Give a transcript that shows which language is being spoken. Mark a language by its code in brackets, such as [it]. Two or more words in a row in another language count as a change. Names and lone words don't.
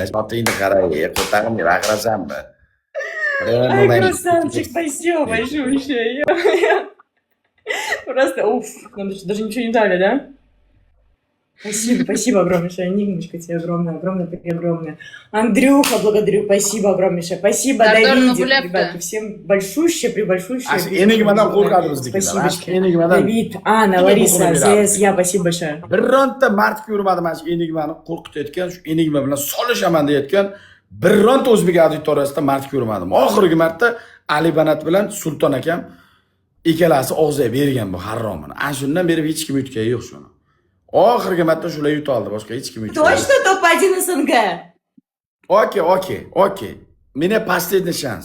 [uz] Sotingni qara, ko'tag'imga baqirasanmi? [ru] Ай, красавчик, спасибо большое. Просто, уф, нам даже ничего не дали, да? Спасибо огромнейшее, Энигмочка, тебе огромное. Андрюха, благодарю, спасибо огромнейшее. Спасибо, Давидик, ребятки, всем большущее. [uz] Enigmadan qo'rqadi biznikilar. [ru] Спасибо, [uz] Enigmadan. [ru] Давид, Анна, Лариса, Зес, я, спасибо большое. [uz] Bironta mard ko'rmadim mana shu enigmani qo'rqitayotgan, shu enigma bilan solishaman deyotgan bironta o'zbek auditoriyasida orasida mard ko'rmadim. Oxirgi marta Ali Banat bilan Sulton akam ikkalasi og'ziga bergan bu harromini. Ana shundan beri hech kim yutgani yo'q shuni. Oxirgi marta shular yuta oldi, boshqa hech kim yutmadi. [ru] Точно топ-1 СНГ? Okey. Meni последний шанс.